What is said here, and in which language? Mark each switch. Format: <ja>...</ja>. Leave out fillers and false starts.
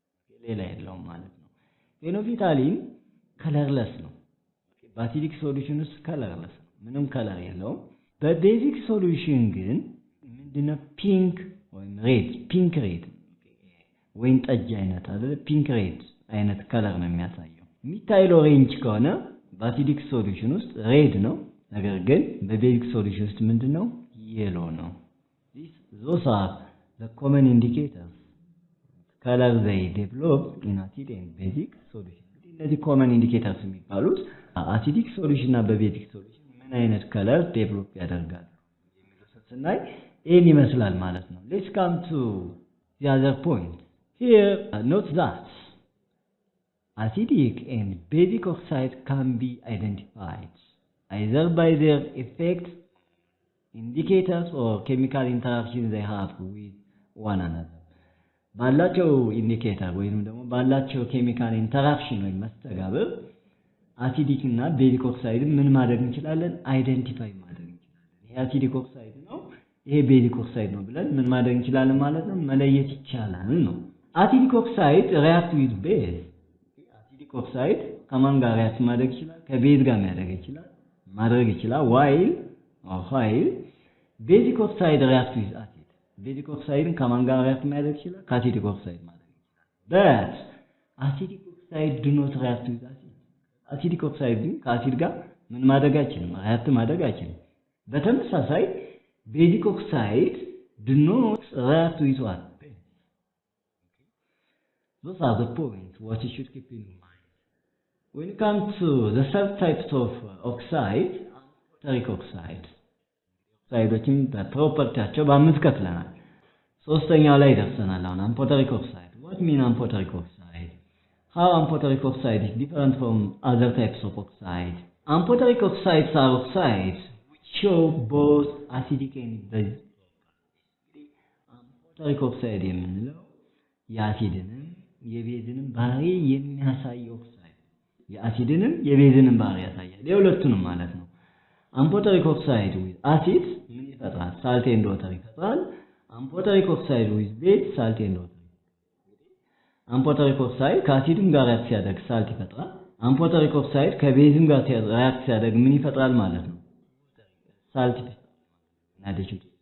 <am>ሌላ የለውም ማለት ነው። ፌኖፌታሊን ከለርለስ ነው። በአሲዲክ ሶሉሽን ውስጥ ከለርለስ ነው፣ ምንም ከለር የለውም። በቤዚክ ሶሉሽን ግን ምንድነው? ፒንክ ወይም ሬድ፣ ፒንክ ሬድ ወይን ጠጅ አይነት አይደል? ፒንክ ሬድ አይነት ከለር ነው የሚያሳየው። ሚታይል ኦሬንጅ ከሆነ በአሲዲክ ሶሉሽን ውስጥ ሬድ ነው፣ ነገር ግን በቤዚክ ሶሉሽን ውስጥ ምንድነው? የሎ ነው።</am> <en>Those are the common indicators. Color they develop in acid and basic solution.</en> <am>እነዚህ common indicators የሚባሉት አሲዲክ ሶሉሽን እና በቤዚክ ሶሉሽን ምን አይነት ከለር ዴቨሎፕ ያደርጋሉ የሚሉትን ስናይ ይህን ይመስላል ማለት ነው።</am> <en>Let's come to the other point. Here, note that acidic and basic oxide can be identified either by their effect indicators or chemical interactions they have with one another.</en> <am>ባላቸው ኢንዲኬተር ወይንም ደግሞ ባላቸው ኬሚካል ኢንተራክሽን ወይ መስተጋብር አሲዲክ እና ቤዚክ ኦክሳይድ ምን ማድረግ እንችላለን? አይደንቲፋይ ማድረግ እንችላለን። ይሄ አሲዲክ ኦክሳይድ ነው፣ ይሄ ቤዚክ ኦክሳይድ ነው ብለን ምን ማድረግ እንችላለን ማለት ነው? መለየት ይቻላል ነው። አሲዲክ ኦክሳይድ ሪአክት ዊዝ ቤዝ። አሲዲክ ኦክሳይድ ከማን ጋር ሪአክት ማድረግ ይችላል? ከቤዝ ጋር ማድረግ ይችላል። ዋይል ቤዚክ ኦክሳይድ ሪአክት ዊዝ አሲድ። ቤዚክ ኦክሳይድን ከማን ጋር ሪአክት ማድረግ ይችላል? ከአሲዲክ ኦክሳይድ ማድረግ ይችላል።</am> <en>but</en> <am>አሲዲክ ኦክሳይድ</am> <en>do not react with acid.</en> <am>አሲዲክ ኦክሳይድ ግን ከአሲድ ጋር ምን ማድረግ አይችልም? ሪአክት ማድረግ አይችልም። በተመሳሳይ ቤዚክ ኦክሳይድ</am> <en>do not react with what? Those are the points what you should keep in mind. When it comes to the subtypes of oxide, amphoteric oxide.</en> <am>ኦክሳይዶችን በፕሮፐርቲያቸው በአምስት ከፍለናል። ሶስተኛው ላይ ደርሰናል። አሁን amphoteric oxide.</am> <en>What mean amphoteric oxide? How amphoteric oxide is different from other types of oxide? Amphoteric oxides are oxides which show both acidic and basic properties. amphoteric oxide</en> <am>የምንለው የአሲድንም የቤዝንም ባህሪ የሚያሳይ ኦክሳይድ የአሲድንም የቤዝንም ባህሪ ያሳያል የሁለቱንም ማለት ነው</am> <en>Amphoteric oxide with acid</en> <am>ምን ይፈጥራል</am> <en>salt and water</en> <am>ይፈጥራል</am> <en>Amphoteric oxide with base salt and water</en> <am>Amphoteric oxide ከአሲድም ጋር ሪአክት ሲያደርግ salt ይፈጥራል Amphoteric oxide ከቤዝም ጋር ሪአክት ሲያደርግ ምን ይፈጥራል ማለት ነው salt addition</am>